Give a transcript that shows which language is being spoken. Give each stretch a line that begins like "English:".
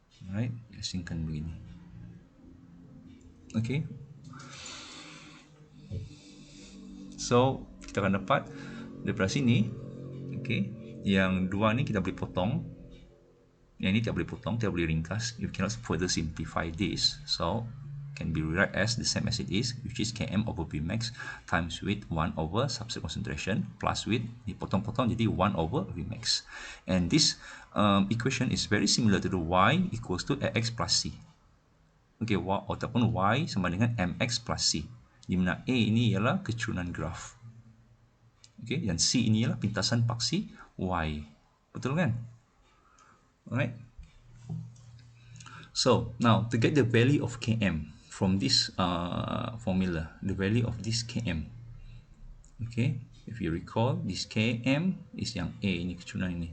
Malay: Alright, diasingkan begini. Okay. So kita akan dapat daripada sini, okay, yang dua ni kita boleh potong, yang ini tidak boleh potong, tidak boleh ringkas.
English: You cannot further simplify this, so can be rewrite as the same as it is, which is km over vmax times with 1 over substrate concentration plus with,
Malay: dipotong-potong jadi
English: 1 over vmax. And this equation is very similar to the y equals to ax plus c.
Malay: Okay, ataupun y sama dengan mx plus c, di mana a ini ialah kecurunan graf, okay, dan c ini ialah pintasan paksi y. Betul kan?
English: Alright. So now to get the value of km from this formula, the value of this km, okay, if you recall, this km is
Malay: yang a ini, kecurunan ini.